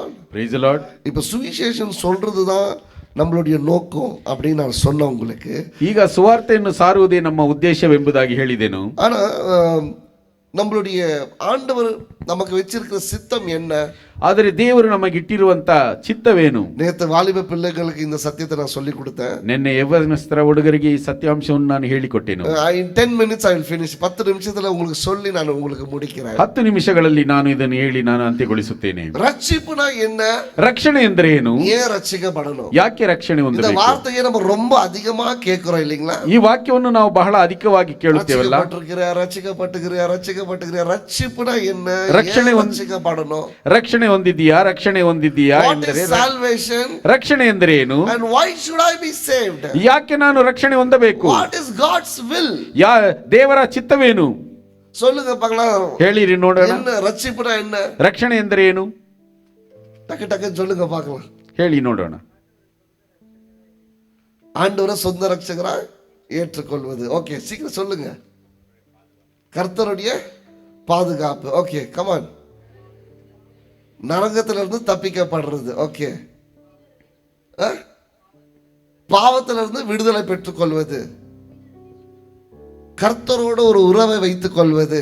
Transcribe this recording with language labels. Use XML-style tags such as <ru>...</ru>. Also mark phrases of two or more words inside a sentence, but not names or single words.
<en>Praise the Lord.</en> <ta>இப்ப சுவிசேஷம் சொல்றதுதான் நம்மளுடைய நோக்கம் அப்படின்னு நான் சொன்னேன் உங்களுக்கு.</ta> <kn>ಈಗ ಸುವಾರ್ತೆಯನ್ನು ಸಾರುವುದೇ ನಮ್ಮ ಉದ್ದೇಶವೆಂಬುದಾಗಿ ಹೇಳಿದೆನು.</kn> <ta>ஆனா நம்மளுடைய ஆண்டவர் நமக்கு வச்சிருக்கிற சித்தம் என்ன?</ta> <kn>ಆದರೆ ದೇವರು ನಮಗಿಟ್ಟಿರುವಂತ ಚಿತ್ತವೇನು?</kn> <ta>நேத்து வாலிப பிள்ளைகளுக்கு இந்த சத்தியத்தை நான் சொல்லி கொடுத்தேன்.</ta> <kn>ನಿನ್ನೆ ಯೌವನಸ್ಥರ ಹುಡುಗರಿಗೆ ಈ ಸತ್ಯಾಂಶವನ್ನು ನಾನು ಹೇಳಿಕೊಟ್ಟೆನು.</kn> <en>in 10 minutes I will finish.</en> <ta>10 ನಿಮಿಷದಲ್ಲಿ உங்களுக்கு சொல்லி ನಾನು உங்களுக்கு முடிக்கிறேன்.</ta> <kn>10 ನಿಮಿಷಗಳಲ್ಲಿ ನಾನು ಇದನ್ನು ಹೇಳಿ ನಾನು ಅಂತ್ಯಗೊಳಿಸುತ್ತೇನೆ.</kn> <ta>ரட்சிப்புனா என்ன?</ta> <kn>ರಕ್ಷಣೆ ಎಂದರೆ ಏನು?</kn> <ta>ஏன் ரட்சிக்கப்படணும்?</ta> <kn>ಯಾಕೆ ರಕ್ಷಣೆ</kn> <ta>இந்த</ta> <kn>ಹೊಂದಬೇಕು?</kn> <ta>வார்த்தையை நம்ம ரொம்ப அதிகமா கேக்குறோம் இல்லீங்களா?</ta> <kn>ಈ ವಾಕ್ಯವನ್ನು ನಾವು ಬಹಳ ಅಧಿಕವಾಗಿ ಕೇಳುತ್ತೇವಲ್ಲ.</kn> <ta>ரட்சிக்கப்பட்டிருக்கிற ரட்சிப்புனா என்ன? ரட்சணை ரட்சிக்கப்படணும்.</ta> <kn>ರಕ್ಷಣೆ ಹೊಂದಿದ್ದೀಯಾ? ರಕ್ಷಣೆ ಹೊಂದಿದ್ದೀಯಾ ಎಂದರೆ ರಕ್ಷಣೆ ಎಂದರೆ ಏನು?</kn> <en>And why should I be saved?</en> <kn>ಯಾಕೆ ನಾನು ರಕ್ಷಣೆ ಹೊಂದಬೇಕು?</kn> <en>What is God's will?</en> <kn>ದೇವರ ಚಿತ್ತವೇನು?</kn> <ta>சொல்லுங்க பார்க்கலாம்.</ta> <kn>ಹೇಳಿರಿ ನೋಡೋಣ.</kn> <ta>என்ன ரட்சிப்புனா என்ன?</ta> <kn>ರಕ್ಷಣೆ ಎಂದರೆ ಏನು?</kn> <ta>டக்கு டக்கு சொல்லுங்க பார்க்கலாம்.</ta> <kn>ಹೇಳಿ ನೋಡೋಣ.</kn> <ta>ஆண்டவரை சொந்த ரட்சகரா ஏற்றுக்கொள்வது. ஓகே, சீக்கிரம் சொல்லுங்க. கர்த்தருடைய பாதுகாப்பு. ஓகே, கமான். நரகத்திலிருந்து தப்பிக்கப்படுறது. ஓகே, பாவத்திலிருந்து விடுதலை பெற்றுக் கொள்வது, கர்த்தரோடு ஒரு உறவை வைத்துக் கொள்வது.</ta>